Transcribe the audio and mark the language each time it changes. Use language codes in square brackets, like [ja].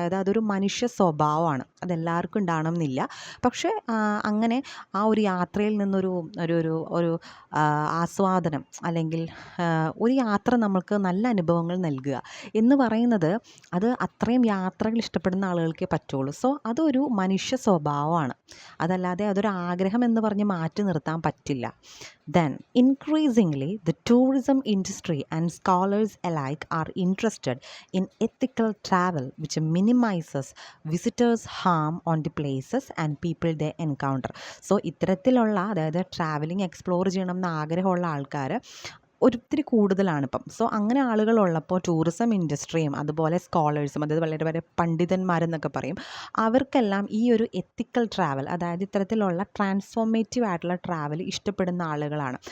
[ml] അതായത് അതൊരു മനുഷ്യ സ്വഭാവമാണ്, അതെല്ലാവർക്കും ഉണ്ടാവണം എന്നില്ല. പക്ഷേ അങ്ങനെ ആ ഒരു യാത്രയിൽ നിന്നൊരു ഒരു ഒരു ഒരു ആസ്വാദനം, അല്ലെങ്കിൽ ഒരു യാത്ര നമുക്ക് നല്ല അനുഭവങ്ങൾ നൽകുക എന്ന് പറയുന്നത്, അത് അത്രയും യാത്രകൾ ഇഷ്ടപ്പെടുന്ന ആളുകൾക്കേ പറ്റുള്ളൂ. സോ അതൊരു മനുഷ്യ സ്വഭാവമാണ്, അതല്ലാതെ അതൊരു ആഗ്രഹം എന്ന് പറഞ്ഞ് മാറ്റി നിർത്താൻ പറ്റില്ല. [en] Then, increasingly, the tourism industry and scholars alike are interested in ethical travel, which minimizes visitors' harm on the places and people they encounter. [ml] So, ഇത്തരത്തിലുള്ള, അതായത് ട്രാവലിംഗ് എക്സ്പ്ലോർ ചെയ്യണം എന്ന് ആഗ്രഹമുള്ള ആൾക്കാർ ഒത്തിരി കൂടുതലാണ് ഇപ്പം. സോ അങ്ങനെ ആളുകളുള്ളപ്പോൾ ടൂറിസം ഇൻഡസ്ട്രിയും അതുപോലെ സ്കോളേഴ്സും, അതായത് വളരെ വളരെ പണ്ഡിതന്മാരെന്നൊക്കെ പറയും, അവർക്കെല്ലാം ഈ ഒരു എത്തിക്കൽ ട്രാവൽ, അതായത് ഇത്തരത്തിലുള്ള ട്രാൻസ്ഫോർമേറ്റീവ് ആയിട്ടുള്ള ട്രാവൽ ഇഷ്ടപ്പെടുന്ന ആളുകളാണ്.